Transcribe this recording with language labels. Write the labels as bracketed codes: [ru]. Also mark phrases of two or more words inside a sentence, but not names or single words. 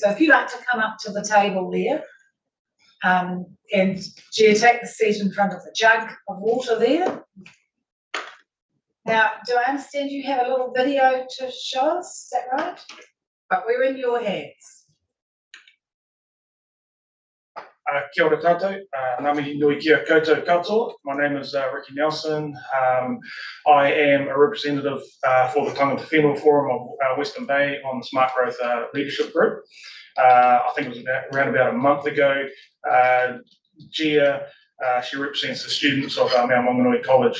[en] So if you'd like to come up to the table there. And Gia, take the seat in front of the jug of water there. Now, do I understand you have a little video to show us? Is that right? But we're in your hands. [mi] Kia ora tātou, ngā mihi nui kia koutou katoa. [en] My name is Ricky Nelson. I am a representative for the Tangata Whenua Forum of Western Bay on the Smart Growth Leadership Group. I think it was around about a month ago. Gia, she represents the students of Mount Maunganui College.